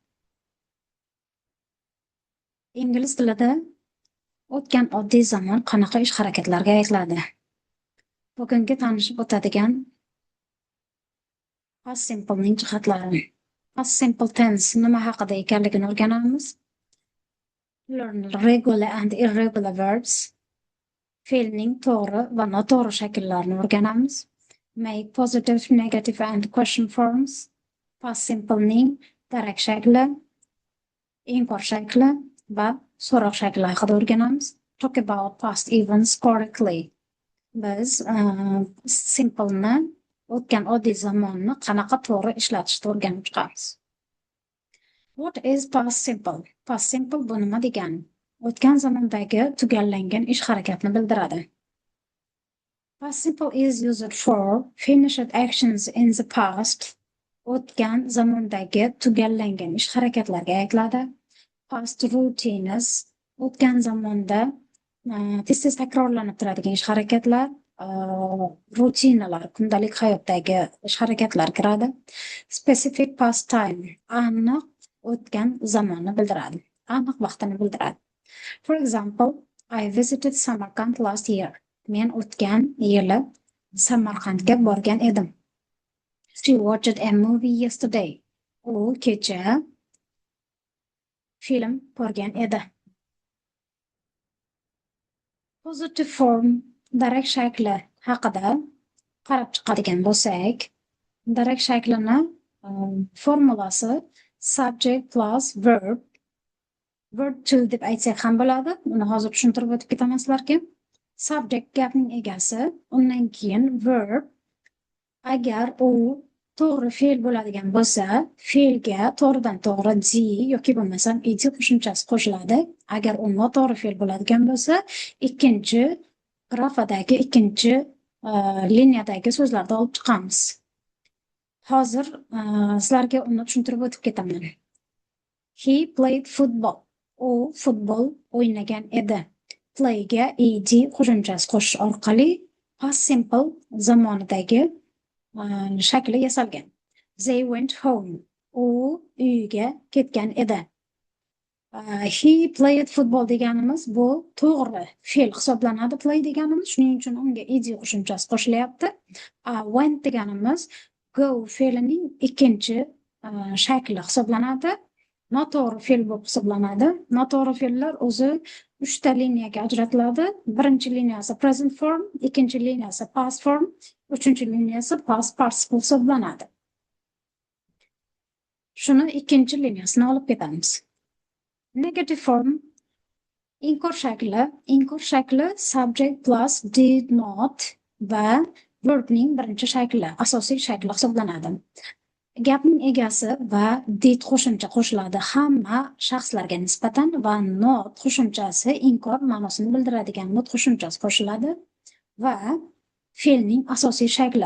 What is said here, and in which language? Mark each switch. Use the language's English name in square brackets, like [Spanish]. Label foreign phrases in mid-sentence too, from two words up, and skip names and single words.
[Uzbek] Ingliz tilida o'tgan oddiy zamon qanaqa ish harakatlarga aytiladi? Bugungi tanishib o'tadigan [English] past simplening [Uzbek] jihatlari. [English] Past simple tense [Uzbek] nima haqida ekanligini o'rganamiz. [English] Learn regular and irregular verbs. [Uzbek] Fe'lning to'g'ri va noto'g'ri shakllarini o'rganamiz. [English] Make positive, negative and question forms. Past simplening [Uzbek] darak shakli, inkor shakli va so'roq shakli haqida o'rganamiz. [English] Talk about past events correctly. [Uzbek] Biz simpleni, o'tgan oddiy zamonni qanaqa to'g'ri ishlatishni o'rganib chiqamiz. [English] What is past simple? Past simple [Uzbek] bu nima degani? O'tgan zamondagi tugallangan ish harakatni bildiradi. [English] Past simple is used for finished actions in the past. [Uzbek] O'tgan zamondagi tugallangan ish harakatlarga aytiladi. [English] Past routines [Uzbek] o'tgan zamonda tez-tez takrorlanib turadigan ish harakatlar, rutinalar, kundalik hayotdagi ish harakatlar kiradi. [English] Specific past time [Uzbek] aniq o'tgan zamonni bildiradi, aniq vaqtini bildiradi. [English] For example, I visited Samarkand last year. [Uzbek] Men o'tgan yili Samarqandga borgan edim. [English] She watched a movie yesterday. [Uzbek] U kecha film ko'rgan edi. [English] Positive form [Uzbek] darak shakli haqida qarab chiqadigan bo'lsak, darak shaklini formulasi [English] subject plus verb to [Uzbek] deb aytsak ham bo'ladi. Uni hozir tushuntirib o'tib ketaman sizlarga. Subject gapning egasi, undan keyin verb. Agar u to'g'ri fe'l bo'ladigan bo'lsa, fe'lga to'g'ridan to'g'ri d yoki bo'lmasam ed qo'shimchasi qo'shiladi. Agar u noto'g'ri fe'l bo'ladigan bo'lsa, ikkinchi grafadagi ikkinchi liniyadagi so'zlarni olib chiqamiz. Hozir sizlarga uni tushuntirib o'tib ketaman. [English] He played football. [Uzbek] U futbol o'ynagan edi. Playga ed qo'shimchasi qo'shish orqali [English] past simple [Uzbek] zamonidagi shakli yasalgan. [English] They went home. [Uzbek] U uyiga ketgan edi. [English] He played football [Uzbek] deganimiz bu to'g'ri fe'l hisoblanadi. Play deganimiz, shuning uchun unga ed qo'shimchasi qo'shilyapti. Went deganimiz go fe'lining ikkinchi shakli hisoblanadi. Noto'g'ri fe'l bo'lib hisoblanadi. Noto'g'ri fe'llar o'zi 3 ta liniyaga ajratiladi. Birinchi liniyasi [English] present form, [Uzbek] ikkinchi liniyasi [English] past form, [Uzbek] uchinchi liniyasi [English] past participle [Uzbek] hisoblanadi. Shuni ikkinchi liniyasini olib ketamiz. [English] Negative form [Uzbek] inkor shakli [English] subject plus did not [Uzbek] va verbning birinchi shakli, asosiy shakli hisoblanadi. Gapning egasi va did qo'shimcha qo'shiladi hamma shaxslarga nisbatan va not qo'shimchasi inkor ma'nosini bildiradigan not qo'shimchasi qo'shiladi va fe'lning asosiy shakli.